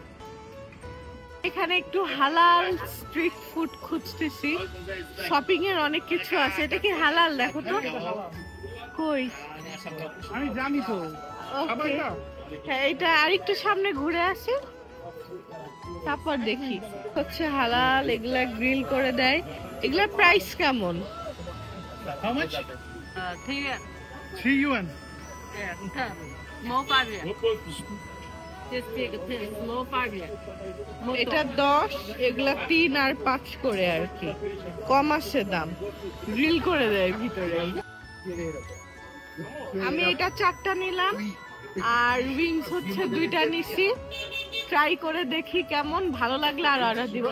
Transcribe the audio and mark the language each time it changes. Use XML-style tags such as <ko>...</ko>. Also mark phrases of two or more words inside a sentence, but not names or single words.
<bn>এখানে একটু হালাল স্ট্রিট ফুড খুঁজতেছি, শপিং এর অনেক কিছু আছে। এটা কি হালাল? দেখো তো কই। আমি জানি তো। ওকে, হ্যাঁ এটা আরেকটু সামনে ঘুরে আসি, তারপর দেখি। হচ্ছে হালাল, এগুলা গ্রিল করে দেয়। এগুলা প্রাইস কেমন?</bn> <en>How much?</en> <zh>3 元，</zh> <en>3 yuan.</en> <zh>对，你看毛8元，这个是毛8元，毛</zh> <bn>এটা 10, এগুলা 3 আর 5 করে আর কি, কম আসে দাম। গ্রিল করে দেয় ভিতরে। আমি এটা 4টা নিলাম আর উইংস হচ্ছে 2টা নিছি। ট্রাই করে দেখি কেমন, ভালো লাগলে আর অর্ডার দিব।</bn>